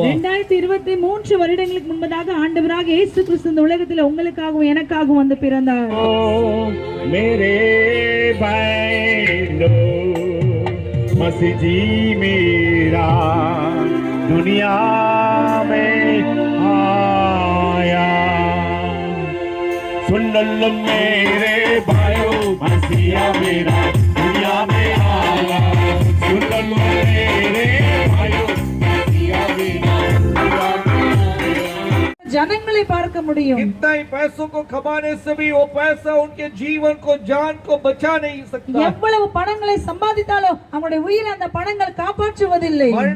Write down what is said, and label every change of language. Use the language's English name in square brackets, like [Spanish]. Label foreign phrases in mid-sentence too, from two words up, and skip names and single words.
[Tamil] 2023 வருடங்களுக்கு முன்பதாக ஆண்டவராக இயேசு கிறிஸ்து இந்த உலகத்தில் உங்களுக்காகவும் எனக்காகவும் வந்து பிறந்தார். [Hindi] मेरे बहनों मसीह जी मेरा दुनिया में आया. सुन लो मेरे भाइयों मसीहा मेरा दुनिया में आया. सुन लो मेरे भाइयों मसीहा मेरा दुनिया में आया. [Tamil] ஜனங்களை பார்க்க முடியும். [Hindi] कितना ही पैसों को कमाने से भी वो पैसा उनके जीवन को जान को बचा नहीं सकता. [Tamil] எவ்வளவு பணங்களை சம்பாதித்தாலும் அவங்களுடைய உயிரை அந்த பணங்கள் காப்பாற்றுவதில்லை.